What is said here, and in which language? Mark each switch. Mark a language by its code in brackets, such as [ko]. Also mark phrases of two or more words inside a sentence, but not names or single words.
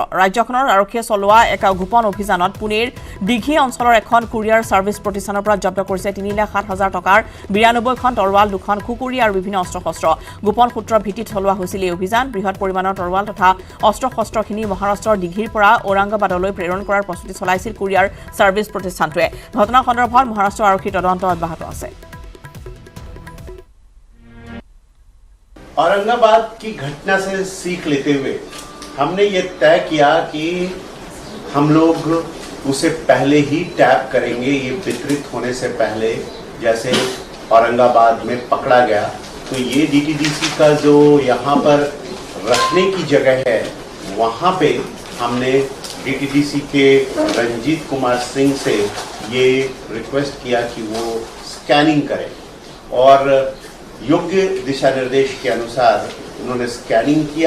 [as] ৰাজ্যখনৰ আৰক্ষীয়ে চলোৱা এক গোপন অভিযানত পুনেৰ দীঘি অঞ্চলৰ এখন কুৰিয়াৰ ছাৰ্ভিচ প্ৰতিষ্ঠানৰ পৰা জব্দ কৰিছে 3,07,000 টকাৰ 92খন তৰোৱাল, 2খন খুকুৰি আৰু বিভিন্ন অস্ত্ৰ শস্ত্ৰ। গোপন সূত্ৰৰ ভিত্তিত চলোৱা হৈছিল এই অভিযান। বৃহৎ পৰিমাণৰ তৰোৱাল তথা অস্ত্ৰ শস্ত্ৰখিনি মহাৰাষ্ট্ৰৰ দীঘিৰ পৰা ঔৰংগাবাদলৈ প্ৰেৰণ কৰাৰ প্ৰস্তুতি চলাইছিল কুৰিয়াৰ ছাৰ্ভিচ প্ৰতিষ্ঠানটোৱে। ঘটনাৰ সন্দৰ্ভত মহাৰাষ্ট্ৰ আৰক্ষীৰ তদন্ত অব্যাহত আছে। [hi] औरंगाबाद की घटना से सीख लेते हुए हमने ये तय किया कि हम लोग उसे पहले ही टैप करेंगे। ये वितरित होने से पहले जैसे औरंगाबाद में पकड़ा गया तो ये डीटीडीसी का जो यहाँ पर रखने की जगह है वहाँ पे हमने डीटीडीसी के रंजीत कुमार सिंह से ये रिक्वेस्ट किया कि वो स्कैनिंग करें और योग्य दिशा निर्देश के अनुसार उन्होंने स्कैनिंग किया।